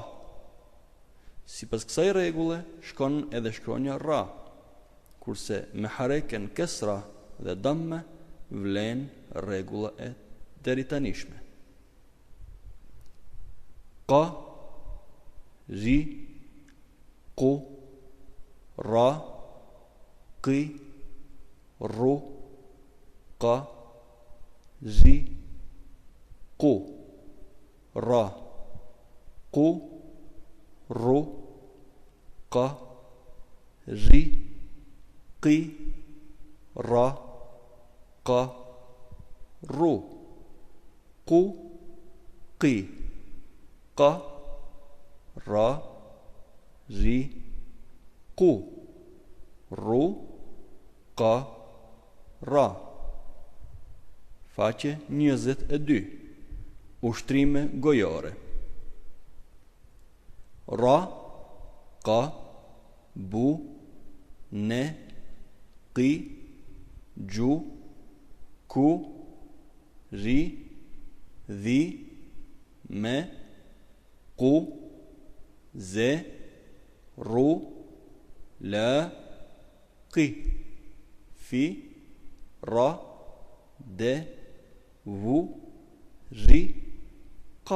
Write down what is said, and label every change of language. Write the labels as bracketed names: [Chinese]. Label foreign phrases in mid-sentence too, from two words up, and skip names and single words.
[Albanian] Sipas kësaj rregulle shkon edhe shkronja Ra, kurse me hareken kesra dhe damme vlen rregulla e deritanishme. Qa, Ri, Qu, Ra, Qi, Ru, Qa, Ri, Qu, Ra, Qu, Ru, Qa, Ri, Qi, Ra, Qa, Ru, Qu, Qi, Qa, Ra, Ri, Qu, Ru, Qa, Ra. Faqe 22. Ushtrime gojore. Ra, Qa, Bu, Ne, Qi, Gju, Ku, Ri, Dhi, Me, Qu, Ze, Ru, La, Qi, Fi, Ra, De, Vu, Ri, Qa.